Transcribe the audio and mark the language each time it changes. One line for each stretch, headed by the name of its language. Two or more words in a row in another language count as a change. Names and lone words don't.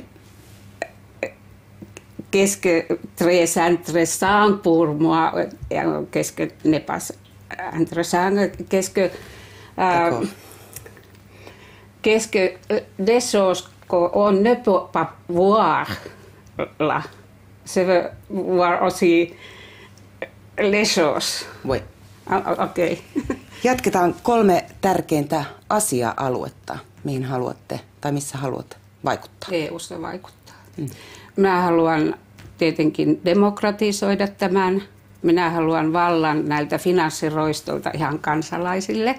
French: Qu'est-ce que très intéressant pour moi, qu'est-ce que n'est pas intéressant, qu'est-ce que des choses qu'on ne peut pas voir là. Je veux voir aussi les choses. Oui.
Finnish: Okei. Jatketaan 3 tärkeintä asia-aluetta, mihin haluatte tai missä haluatte vaikuttaa. EU:ssa vaikuttaa. Minä haluan tietenkin demokratisoida tämän. Minä haluan vallan näiltä finanssiroistolta ihan kansalaisille.